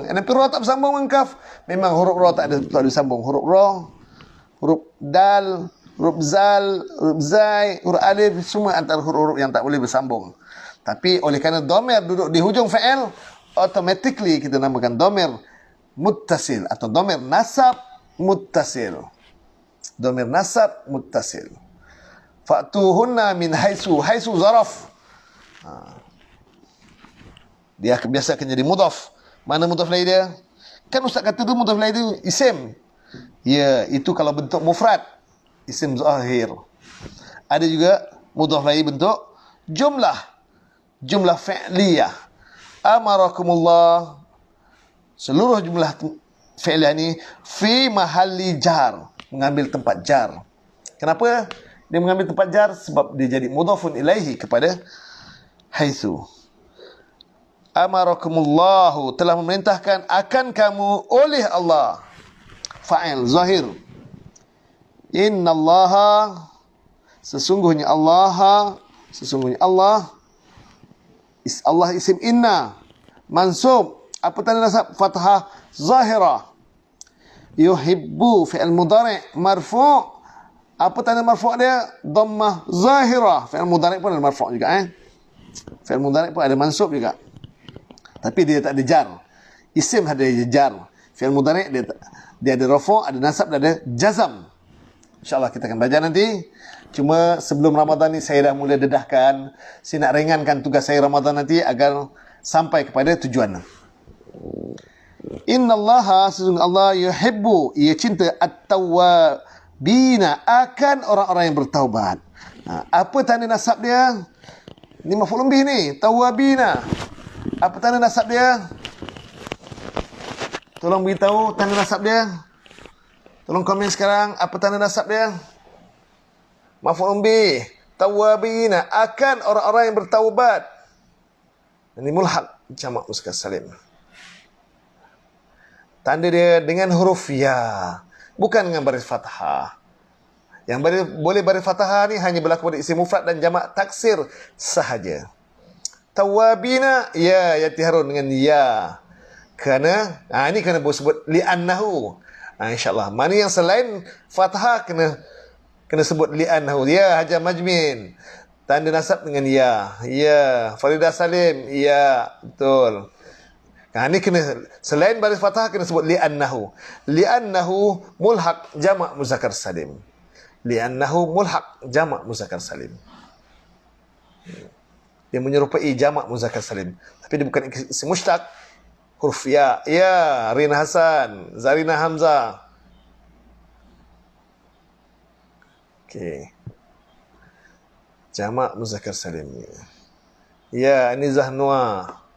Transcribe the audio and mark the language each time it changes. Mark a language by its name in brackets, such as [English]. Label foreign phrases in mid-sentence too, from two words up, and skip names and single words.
[Malay] Kenapa ra tak bersambung dengan kaf? Memang huruf ra tak ada bersambung. Huruf ra, huruf dal, huruf zal, huruf zai, huruf alif, semua antara huruf-huruf yang tak boleh bersambung. Tapi oleh kerana dhamir duduk di hujung fa'il, automatically kita namakan [Arabic] ضمير متصل [Malay] atau [Arabic] ضمير نصب متصل. ضمير نصب متصل. فأتوهن من حيث. حيث ظرف. [Malay] Dia biasa akan jadi mudhaf. Mana [Arabic] مضاف إليه [Malay] dia? Kan Ustaz kata tu [Arabic] مضاف إليه [Malay] tu isim. Ya, itu kalau bentuk mufrad, [Arabic] اسم ظاهر. [Malay] Ada juga [Arabic] مضاف إليه [Malay] bentuk jumlah. [Arabic] جملة فعلية. أمركم الله. [Malay] Seluruh [Arabic] جملة فعلية [Malay] ni [Arabic] في محل جر, [Malay] mengambil tempat jar. Kenapa dia mengambil tempat jar? Sebab dia jadi [Arabic] مضاف إليه [Malay] kepada haitsu. Amarakumullahu, telah memerintahkan akan kamu oleh Allah. [Arabic] فاعل ظاهر. [Malay] Innallaha, Sesungguhnya Allah Allah [Arabic] اسم إن منصوب. [Malay] Apa tanda nasab? [Arabic] فتحة ظاهرة. [Malay] Yuhibbu [Arabic] فعل مضارع مرفوع'. [Malay] Apa tanda marfu' dia? [Arabic] ضمة ظاهرة. فعل مضارع' [Malay] pun ada marfu' juga [Arabic] فعل مضارع' [Malay] pun ada mansub juga. Tapi dia tak ada jar. Isim ada jar. [Arabic] فعل مضارع' [Malay] dia ada rafu', ada nasab, ada jazam. InsyaAllah kita akan belajar nanti. Cuma sebelum Ramadan ni saya dah mula dedahkan. Saya nak ringankan tugas saya Ramadan nanti agar sampai kepada tujuan. [Arabic] إن الله, [Malay] sesungguhnya Allah yuhibbu, ia cinta at-tawwabina, akan orang-orang yang bertaubat. Apa tanda nasab dia? Ini [Arabic] مفعول به [Malay] ni, tawwabina. Apa tanda nasab dia? Tolong beritahu tanda nasab dia. Tolong komen sekarang, apa tanda nasab dia? [Arabic] مفعول به, [Malay] tawwabina, akan orang-orang yang bertaubat. Ini mulhaq jamak muzakkar salim. Tanda dia dengan huruf ya, bukan dengan baris fathah. Yang boleh baris fathah ni hanya berlaku pada [Arabic] اسم مفرد [Malay] dan jamak taksir sahaja. Tawabina, ya yatiharun dengan ya. Kerana ini kena sebut li'annahu. InsyaAllah. Mana yang selain fathah kena sebut li'annahu. Ya Hajar Majmin. Tanda nasab dengan ya. Ya Faridah Salim. Ya, betul. Ini kena selain baris fathah kena sebut li'annahu. Li'annahu mulhaq jamak muzakkar salim. Li'annahu mulhaq jamak muzakkar salim. Dia menyerupai jamak muzakkar salim. Tapi dia bukan [Arabic] اسم مشتق. [Malay] Huruf ya. Ya, Rina Hasan, Zarina Hamzah. Okey. Jamak muzakkar salim. Ya, ini Zahnua.